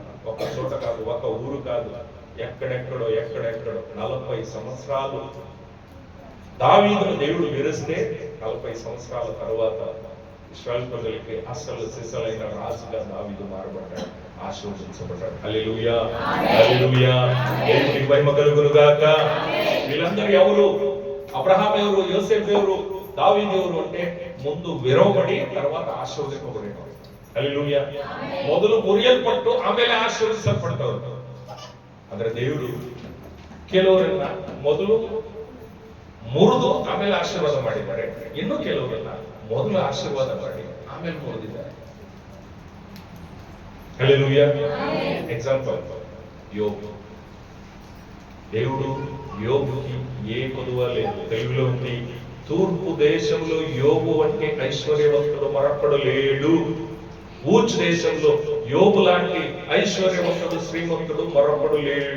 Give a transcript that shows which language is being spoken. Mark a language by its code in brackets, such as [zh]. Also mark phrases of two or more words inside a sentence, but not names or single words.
[te] ఒక చోట కాదు, ఒక ఊరు కాదు, ఎక్కడెక్కడో 40 సంవత్సరాలు దావీదును దేవుడు విరిస్తే 40 సంవత్సరాల తర్వాత ఇశ్రాయేలు ప్రజలకి అసలు సిసలైన రాజుగా దావీదు మారబడ్డాడు, ఆశీర్వదించబడ్డాడు. హల్లెలూయా, హల్లెలూయా. దేవునికి మహిమ కలుగును గాక. వీళ్ళందరూ ఎవరు? అబ్రహాం ఎవరు? యోసేపు ఎవరు? దావీదు ఎవరు అంటే ముందు విరవబడి తర్వాత ఆశీర్వదింపబడినవారు. హల్లెలూయా. [kn] ಮೊದಲು ಮುರಿಯಲ್ಪಟ್ಟು ಆಮೇಲೆ ಆಶೀರ್ವದಿಸಲ್ಪಟ್ಟವರು. ಅಂದ್ರೆ ದೇವರು ಕೆಲವರನ್ನ ಮೊದಲು ಮುರಿದು ಆಮೇಲೆ ಆಶೀರ್ವಾದ ಮಾಡಿದ್ದಾರೆ. ಇನ್ನು ಕೆಲವರನ್ನ ಮೊದಲು ಆಶೀರ್ವಾದ ಮಾಡಿ ಆಮೇಲೆ ಮುರಿದಿದ್ದಾರೆ. [te] హల్లెలూయా. ఎగ్జాంపుల్ యోబు. దేవుడు యోబుకి ఏ కొదువ లేదు. తెలుగులో ఉంది, తూర్పు దేశంలో యోబు అంటే ఐశ్వర్యవంతుడు మరొకడు లేడు. ఊచ్ దేశంలో యోబు లాంటి ఐశ్వర్యవంతుడు శ్రీమంతుడు మరొకడు లేడు.